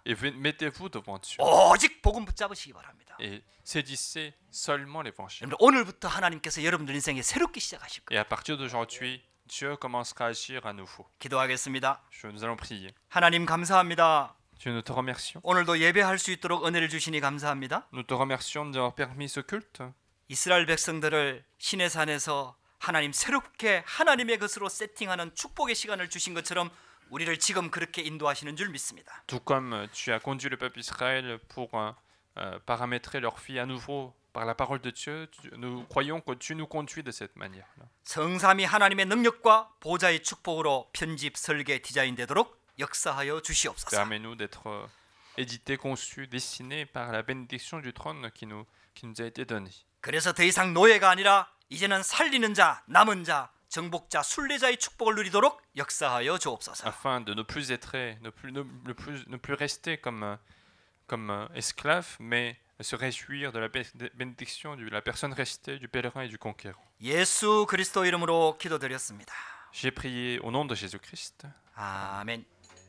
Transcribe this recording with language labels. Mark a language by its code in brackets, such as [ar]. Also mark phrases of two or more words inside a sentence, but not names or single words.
[fr] Et mettez-vous devant Dieu. [ko] 오직 복음 붙잡으시기 바랍니다. [fr] Et saisissez seulement l'évangile. [ko] 여러분들 오늘부터 하나님께서 여러분들 인생에 새롭게 시작하실 Et 거예요. [fr] à partir d'aujourd'hui, Dieu commencera à agir à nouveau. [ko] 기도하겠습니다. [fr] Nous allons prier. [ko] 하나님 감사합니다. [fr] Dieu, nous te remercions. [ko] 오늘도 예배할 수 있도록 은혜를 주시니 감사합니다. [fr] Nous te remercions d'avoir permis ce culte. [ko] 이스라엘 백성들을 신의 산에서 하나님 새롭게 하나님의 것으로 세팅하는 축복의 시간을 주신 것처럼 우리를 지금 그렇게 인도하시는 줄 믿습니다. [fr] Tout comme tu as conduit le peuple Israël pour paramétrer leur vie à nouveau par la parole de Dieu, nous croyons que tu nous conduis de cette manière-là. [ko] 성삼위 하나님의 능력과 보좌의 축복으로 편집, 설계, 디자인되도록 역사하여 주시옵소서. [fr] Permets-nous d'être édités, conçus, dessinés par la bénédiction du trône qui nous a été donnée. [ko] 그래서 더 이상 노예가 아니라 이제는 살리는 자, 남은 자, 정복자, 순례자의 축복을 누리도록 역사하여 주옵소서. [fr] Afin de ne plus être, ne plus rester comme esclaves, mais se réjouir de la bénédiction de la personne restée, du pèlerin et du conquérant. [ko] 예수 그리스도 이름으로 기도드렸습니다. [fr] J'ai prié au nom de Jésus-Christ. [ko] 아멘.